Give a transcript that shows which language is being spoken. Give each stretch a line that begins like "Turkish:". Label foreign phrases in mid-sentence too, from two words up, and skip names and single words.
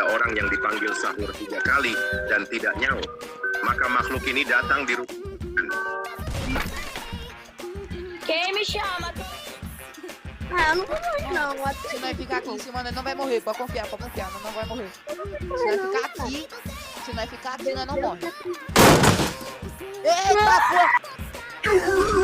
Indonesian: orang yang dipanggil sahur 3 kali dan tidak nyaut. Maka makhluk ini datang di rumah.
Portuguese: Quem me chama? Ah, eu não vou morrer, não. Se nós ficar aqui em cima, nós não vai morrer. Pode confiar, nós não vai morrer. Se nós ficar aqui, nós não morre. Eita, porra!